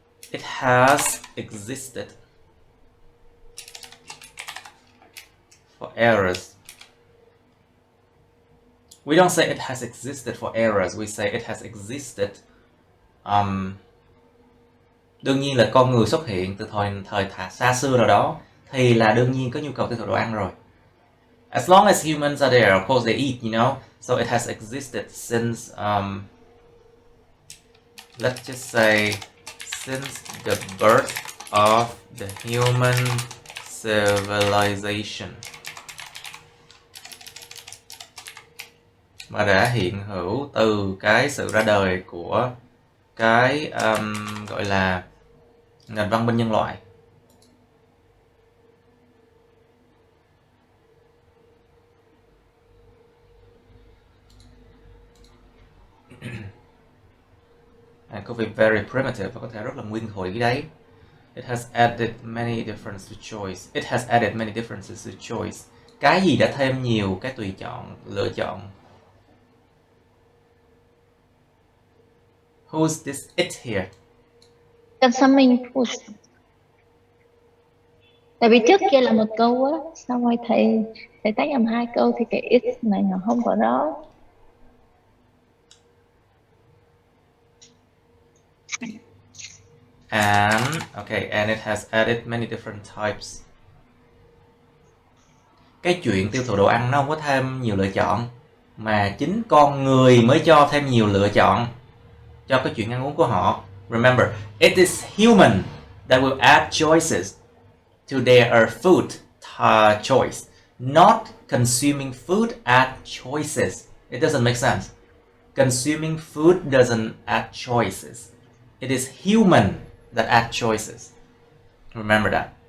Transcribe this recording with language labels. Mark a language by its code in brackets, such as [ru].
[en] It has existed for errors. We don't say it has existed for errors, we say it has existed. [vi] Đương nhiên là con người xuất hiện từ thời xa xưa rồi đó, thì là đương nhiên có nhu cầu tiêu thụ đồ ăn rồi. [en] As long as humans are there, of course they eat, you know. So it has existed since, let's just say, since the birth of the human civilization. [vi] Mà đã hiện hữu từ cái sự ra đời của cái gọi là nền văn minh nhân loại. Có vẻ [en] very primitive [vi] và có thể rất là nguyên thủy đấy. [en] It has added many differences to choice. It has added many differences to choice. [vi] Cái gì đã thêm nhiều cái tùy chọn, lựa chọn. [en] Who's this it here? Consuming food. [vi] Tại vì trước kia là một câu á, xong rồi thầy tách làm hai câu thì cái it này nó không có đó. [en] And it has added many different types. [vi] Cái chuyện tiêu thụ đồ ăn nó không có thêm nhiều lựa chọn, mà chính con người mới cho thêm nhiều lựa chọn cho cái chuyện ăn uống của họ. [en] Remember, it is human that will add choices to their food choice, not consuming food add choices. It doesn't make sense. Consuming food doesn't add choices. It is human that add choices. Remember that.